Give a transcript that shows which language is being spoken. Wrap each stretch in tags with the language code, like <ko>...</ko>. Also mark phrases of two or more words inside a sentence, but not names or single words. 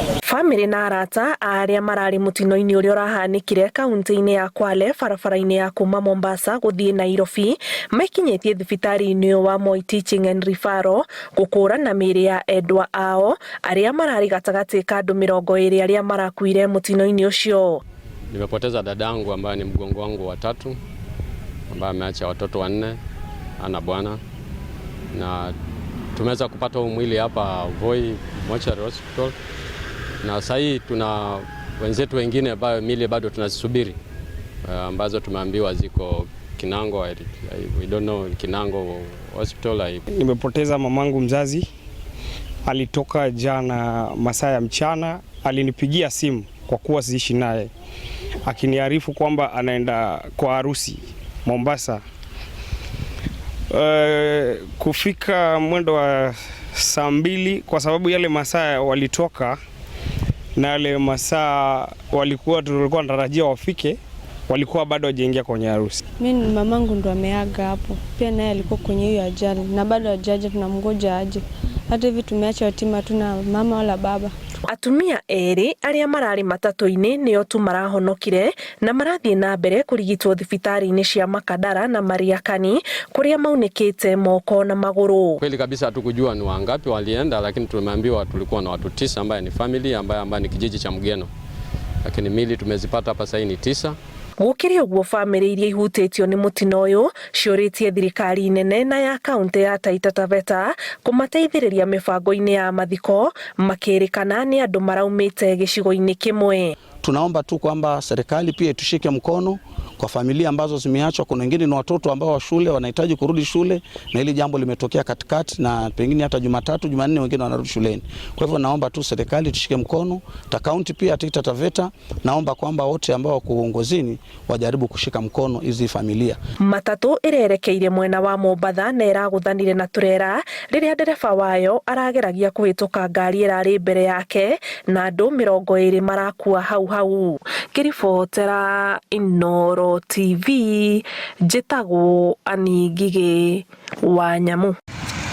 <ki>Family na arata aria marari mutino-ini uria urahanikire kaunti-ini ya Kwale barabara-ini ya kuma Mombasa guthii Nairobi maikinyetie thibitari-ini wa Moi Teaching and Referral gukũrana mĩĩrĩ ya endwa ao aria marari gatagati ka andu 20 aria marakuire mutino-ini ucio.</ki> <sw>Nimepoteza dadangu ambaye ni mgongo wangu wa tatu ambaye ameacha watoto 4 ana bwana, na tumeweza kupata mwili hapa Voi Mortuary Hospital, na sasa tuna wenzetu wengine ambao mili bado tunasubiri ambazo tumeambiwa ziko Kinango.</sw> <en>We don't know Kinango Hospital.</en> <sw>Nimepoteza mamangu mzazi, alitoka jana masaa ya mchana, alinipigia simu kwa kuwa siishi naye, akiniarifu kwamba anaenda kwa harusi Mombasa. Kufika mwendo wa saa 2 kwa sababu yale masaa walitoka na yale masaa tulikuwa tunatarajia wafike, walikuwa bado hawajaingia kwenye harusi. Mimi mamangu ndo ameaga hapo. Pia naye alikuwa kwenye hiyo ajali na bado hajaja, tunamngoja aje. Hata hivi tumeacha yatima, tuna mama wala baba.</sw> <ki>Atumia eri aria marari matatu-ini nio tu marahonokire na marathie na mbere kurigitwo thibitari-ini cia Makadara na Mariakani kuria maunikite moko na maguru.</ki> <sw>Kweli kabisa hatukujua ni wangapi walienda, lakini tumeambiwa tulikuwa na watu 9 ambaye ni family ambaye ni kijiji cha Mgeno, lakini mili tumezipata hapa sasa ni 9.</sw> <ki>Gukiria uguo family iria ihutitio ni mutino uyu ciuritie thirikari nene na ya kaunti ya Taita Taveta kumateithiriria mibango-ini ya mathiko makirikana ni andu maraumite gicigo-ini kimwe.</ki> <sw>Tunaomba tu kwamba serikali pia itushike mkono kwa familia ambazo zimeachwa. Kuna wengine ni watoto ambao wa shule wanahitaji kurudi shule, na hili jambo limetokea katikati, na pengine hata Jumatatu, Jumanne wengine wanarudi shuleni. Kwa hivyo naomba tu serikali tushike mkono, ta kaunti pia Taita Taveta, naomba kwamba wote ambao wako uongozini wajaribu kushika mkono hizi familia.</sw> <ki>Matatu irerekeire mwena wa Mombatha na iraguthanire na turera riria ndereba wayo arageragia kuhituka ngari irari mbere yake na andu 20 marakua hau. Kiribotera Inooro TV, njitagwo Ani Ngigĩ wa Nyamu.</ki>